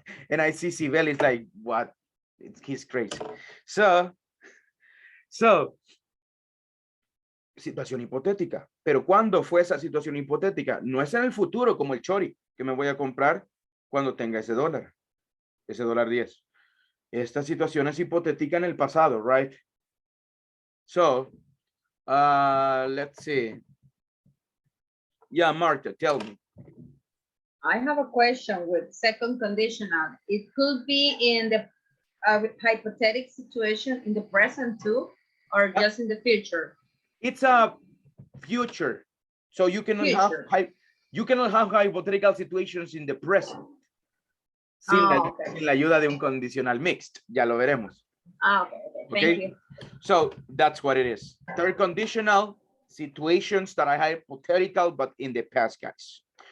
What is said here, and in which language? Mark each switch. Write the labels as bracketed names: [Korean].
[English] And I see Sibel is like, what? He's crazy. [Spanish] So, situación hipotética. Pero ¿cuándo fue esa situación hipotética? No es en el futuro como el chori que me voy a comprar cuando tenga ese dólar. Ese $10. Esta situación es hipotética en el pasado, right? [English] So, let's see. Yeah, Marta, tell me. I have a question with second conditional. It could be in the hypothetical situation in the present too, or just in the future? It's a future. So you cannot have hypothetical situations in the present. [Spanish] Sin la ayuda de un condicional mixed. Ya lo veremos. [English] Okay. Thank you. So that's what it is. Third conditional, situations that are hypothetical, but in the past, guys.